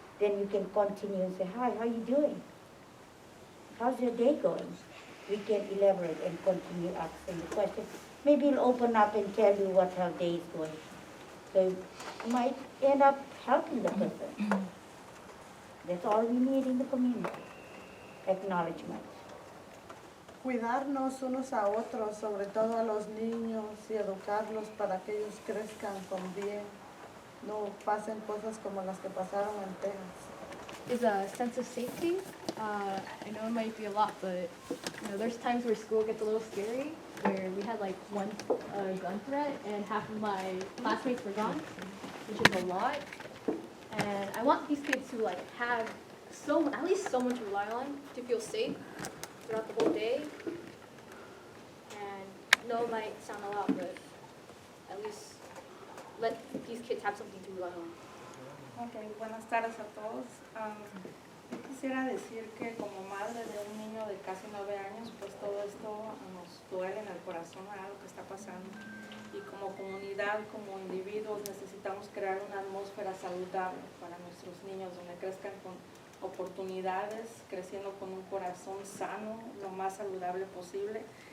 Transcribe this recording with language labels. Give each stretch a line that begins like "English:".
English: Then you can continue and say, hi, how you doing? How's your day going? We can elaborate and continue asking the question. Maybe he'll open up and tell you what her day is going. So you might end up helping the person. That's all we need in the community. Acknowledgement.
Spanish: Cuidarnos unos a otros, sobre todo a los niños, y educarlos para que ellos crezcan con bien. No pasen cosas como las que pasaron en Texas.
English: Is a sense of safety. I know it might be a lot, but there's times where school gets a little scary, where we had like one gun threat and half of my classmates were gone, which is a lot. And I want these kids to like have at least someone to rely on to feel safe throughout the whole day. And no, it might sound a lot, but at least let these kids have something to rely on.
Spanish: Okay, buenas tardes a todos. Yo quisiera decir que como madre de un niño de casi 9 años, pues todo esto nos duele en el corazón a lo que está pasando. Y como comunidad, como individuos, necesitamos crear una atmósfera saludable para nuestros niños, donde crezcan con oportunidades, creciendo con un corazón sano, lo más saludable posible.